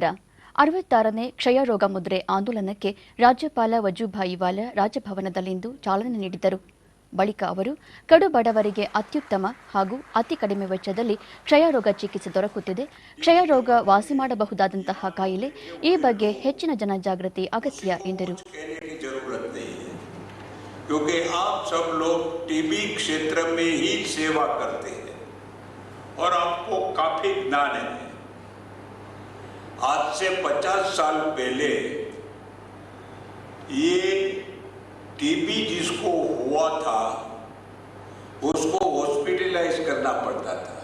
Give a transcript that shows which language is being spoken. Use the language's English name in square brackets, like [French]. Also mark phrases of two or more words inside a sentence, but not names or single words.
[Kannada] 66ನೇ ಕ್ಷಯರೋಗ ಮುದ್ರೆ ಆಂದೋಲನಕ್ಕೆ ರಾಜ್ಯಪಾಲ ವಜೂಭಾಯಿ ವಾಲಾ ರಾಜಭವನದಲ್ಲಿಂದು ಚಾಲನೆ ನೀಡಿದರು. ಬಳಿಕ ಅವರು ಕಡು ಬಡವರಿಗೆ ಅತ್ಯುತ್ತಮ ಹಾಗೂ ಅತಿ ಕಡಿಮೆ ವೆಚ್ಚದಲ್ಲಿ ಕ್ಷಯರೋಗ ಚಿಕಿತ್ಸೆ ದೊರಕುತ್ತಿದೆ, ಕ್ಷಯರೋಗ ವಾಸಿ ಮಾಡಬಹುದಾದಂತಹ ಕಾಯಿಲೆ, ಈ ಬಗ್ಗೆ ಹೆಚ್ಚಿನ ಜನಜಾಗೃತಿ ಅಗತ್ಯ ಎಂದರು. [Hindi] क्योंकि आप सब लोग टीबी क्षेत्र में ही सेवा करते हैं और आपको काफी ज्ञान है. आज से 50 साल पहले ये टीबी जिसको हुआ था उसको हॉस्पिटलाइज करना पड़ता था.